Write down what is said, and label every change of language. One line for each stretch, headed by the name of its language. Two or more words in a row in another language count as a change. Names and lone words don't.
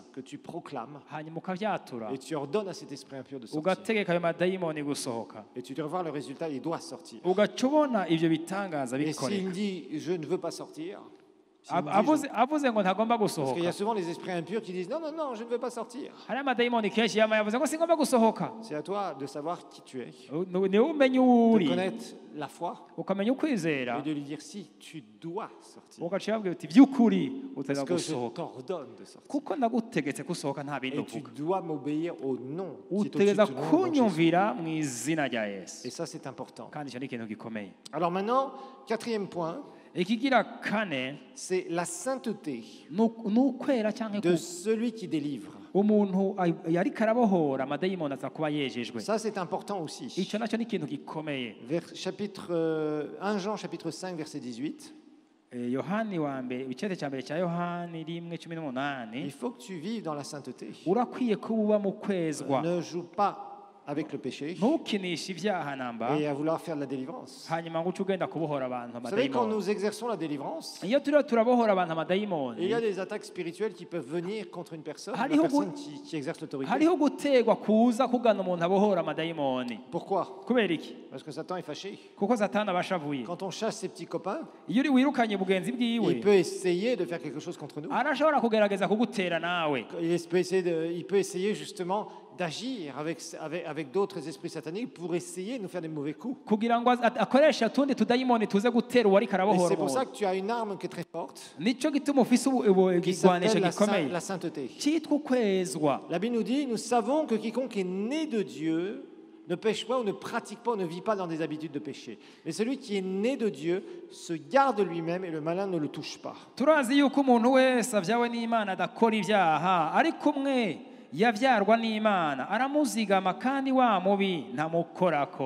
French: que tu proclames
Rundi: hanyuma ukavyatura
French: et tu ordonnes à cet esprit impur de sortir.
Rundi: ugategeka ayo madayimoni gusohoka
French: Et tu dois voir le résultat, il doit sortir.
Rundi: ugaca ubona ivyo bitangaza
French: Et
Rundi: bikoreka
French: s'il dit je ne veux pas sortir,
Rundi: avuze ngo ntagomba
French: parce qu'il y
Rundi: gusohoka
French: a souvent les esprits impurs qui disent non, non, non, je ne veux pas sortir.
Rundi: hariho amadayimoni kenshi yama yavuze ngo singomba gusohoka
French: C'est à toi de savoir qui tu es,
Rundi: niwe umenya uwo
French: de
Rundi: uri
French: connaître la foi
Rundi: ukamenya ukwizera
French: et de lui dire si tu dois sortir.
Rundi: ugaca babwira uti by'ukuri
French: Parce
Rundi: uteza
French: que je
Rundi: gusohoka
French: t'ordonne de sortir.
Rundi: kuko ndagutegetse gusohoka nta bindi
French: Et tu
Rundi: uvuga
French: dois m'obéir au nom qui est au-dessus de
Rundi: utegeza
French: tout nom, dans Jésus.
Rundi: kunyumvira mu izina rya Yesu
French: Et ça, c'est important.
Rundi: kandi icyo ni ikintu gikomeye
French: Alors maintenant, quatrième point,
Rundi: ikigira kane
French: c'est la sainteté
Rundi: ni ukwera cyangwa
French: de celui qui délivre.
Rundi: umuntu ariko arabohora amadayimoni aza kuba yejejwe
French: Ça, c'est important aussi.
Rundi: icyo nacyo ni ikintu gikomeye
French: Chapitre 1 Jean, chapitre 5, verset 18.
Rundi: yohani wa mbere icyete cya mbere cya yohani 1:18
French: Il faut que tu vives dans la sainteté.
Rundi: urakwiye kuba uba mu kwezwa
French: Ne joue pas avec le péché
Rundi: ntukinishe ibyaha namba
French: et à vouloir faire de la délivrance.
Rundi: hanyuma ngo uce ugenda kubohora abantu
French: Vous savez, quand
Rundi: amadayimoni
French: nous exerçons la délivrance,
Rundi: iyo turiho turabohora abantu
French: il y
Rundi: amadayimoni
French: a des attaques spirituelles qui peuvent venir contre une personne, la
Rundi: Hariho
French: personne qui exerce l'autorité.
Rundi: hariho gutegwa kuza kugana umuntu abohora amadayimoni
French: Pourquoi?
Rundi: kubera iki
French: Parce que Satan est fâché.
Rundi: kuko satani aba ashavuye
French: Quand on chasse ses petits copains,
Rundi: iyo uri wirukanye bugenzi bwiwe
French: il peut essayer de faire quelque chose contre nous.
Rundi: arashobora kugerageza kugutera nawe
French: Il peut essayer justement d'agir avec d'autres esprits sataniques pour essayer de nous faire des mauvais coups.
Rundi: kugira ngo akoreshe utundi tudayimoni tuze gutera uwo ariko
French: Et
Rundi: arabohora
French: c'est pour ça
Rundi: umuntu
French: que tu as une arme qui est très forte,
Rundi: nicyo gituma ufise
French: qui
Rundi: igigwanisho
French: s'appelle
Rundi: gikomeye
French: la sainteté.
Rundi: cyitwa ukwezwa
French: La Bible nous dit, nous savons que quiconque est né de Dieu ne pêche pas ou ne pratique pas ou ne vit pas dans des habitudes de péché. Mais celui qui est né de Dieu se garde lui-même et le malin ne le touche pas.
Rundi: turazi yuko umuntu wese avyawe n'Imana adakora ibyaha ariko umwe yavyarwa n'Imana aramuzigama kandi wa mubi ntamukorako